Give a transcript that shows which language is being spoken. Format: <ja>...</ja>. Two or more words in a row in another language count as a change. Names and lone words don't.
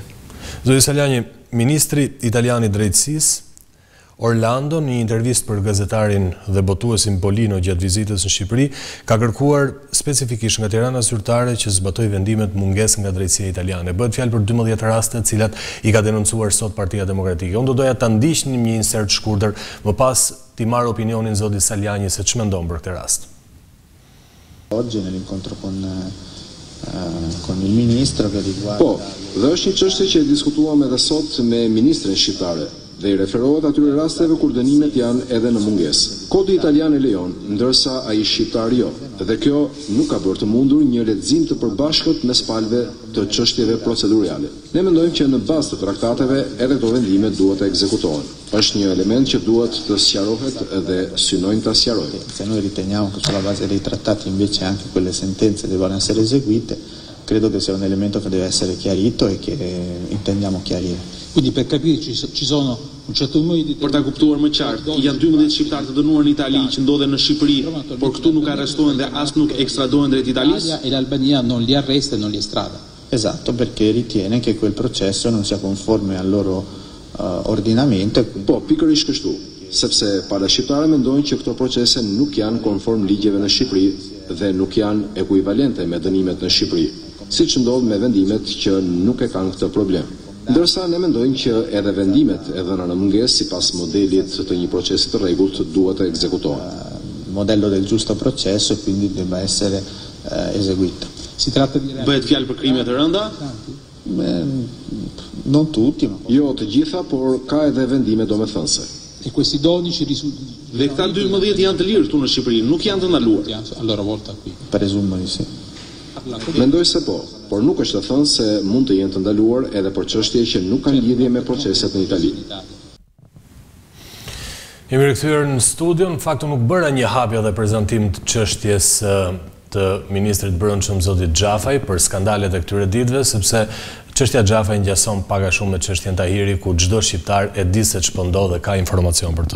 <sq>Zoti Salianji, ministri italian i drejtësisë Orlando, në një intervistë për gazetarin dhe botuesin Polino gjatë vizitës në Shqipëri, ka kërkuar specifikisht nga Tirana zyrtare që zbatoj vendimet mungesë nga drejtësia italiane. Bëhet fjalë për 12 raste të cilat i ka denoncuar sot Partia Demokratike. Unë do doja ta ndiqnim një insert shkurtër, më pas ti marr opinionin zotit Salianji se ç'mendon për këtë rast.</sq> <it>Oggi nell'incontro con il ministro che riguarda...</it> <sq>Po, dhe është një çështje që e diskutuam edhe sot me ministrin shqiptare dhe i referohet atyre rasteve kur dënimet janë edhe në mungesë. Kodi italian e lejon, ndërsa ai shqiptar jo. Dhe kjo nuk ka bërë të mundur një lexim të përbashkët mes palëve të çështjeve procedurale. Ne mendojmë që në bazë të traktateve edhe këto vendime duhet të ekzekutohen. Është një element që duhet të sqarohet dhe synojmë ta sqarojmë.</sq> <it>Se noi riteniamo che sulla base dei trattati invece anche quelle sentenze devono essere eseguite, credo che sia un elemento che deve essere chiarito e che intendiamo chiarire. Quindi per capire ci sono un certo numero di...</it> <sq>Për ta kuptuar më qartë, janë 12 shqiptarë të dënuar në Itali që ndodhen në Shqipëri, por këtu nuk arrestohen dhe as nuk ekstradohen drejt Italisë.</sq> <it>E l'Albania non li arresta e non li estrada. Esatto, perché ritiene che quel processo non sia conforme al loro ordinamento.</it> <sq>Po, pikërisht kështu, sepse para shqiptarë mendojnë që këto procese nuk janë konform ligjeve në Shqipëri dhe nuk janë ekuivalente me dënimet në Shqipëri, siç ndodh me vendimet që nuk e kanë këtë problem. Ndërsa ne mendojmë që edhe vendimet e dhëna në mungesë sipas modelit të një procesi të rregullt duhet të ekzekutohen.</sq> <it>Modello del giusto processo e quindi debba essere eseguito. Si tratta di...</it> <sq>Bëhet fjalë për krime të rënda?</sq> <it>Non tutti, ma...</it> <sq>Jo të gjitha, por ka edhe vendime domethënëse.</sq> <it>E questi 12 risultati...</it> <sq>Dhe këta 12 janë të lirë këtu në Shqipëri, nuk janë të ndaluar.</sq> <it>A loro volta qui. Presumo di sì.</it> <sq>Mendoj se po, por nuk është të thënë se mund të jenë të ndaluar edhe për çështje që nuk kanë lidhje me proceset në Itali. Jemi rikthyer në studion, në fakt nuk bëra një hapje dhe prezantim të çështjes të ministrit brendshëm zotit Xhafaj për skandalet e këtyre ditëve, sepse çështja Xhafaj ngjason pak a shumë me çështjen Tahiri, ku çdo shqiptar e di se ç'po ndodh dhe ka informacion për të.</sq>